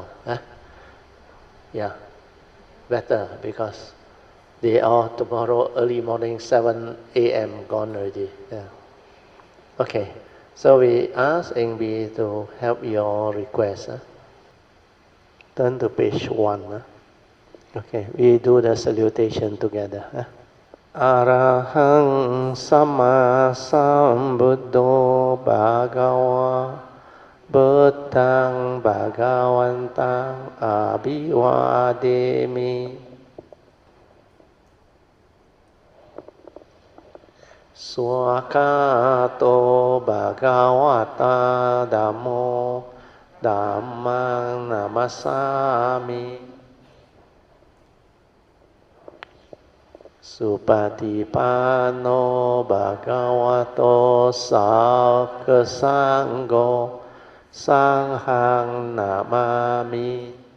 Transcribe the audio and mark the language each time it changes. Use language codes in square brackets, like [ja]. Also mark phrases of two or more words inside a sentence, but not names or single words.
[en] Yeah, better, because they are tomorrow early morning, 7 a.m. gone already. Yeah. Okay, so we ask Engbi to help your request. Turn to page 1. Okay, we do the salutation together. [pi] Arahang Sama Sambuddho Bhagava Buddhang Bhagavantang Abhivademi Swakato Bhagavata Dhammo Dhammang Namasami Supatipano Bhagavato Sangho Sanghang Namami.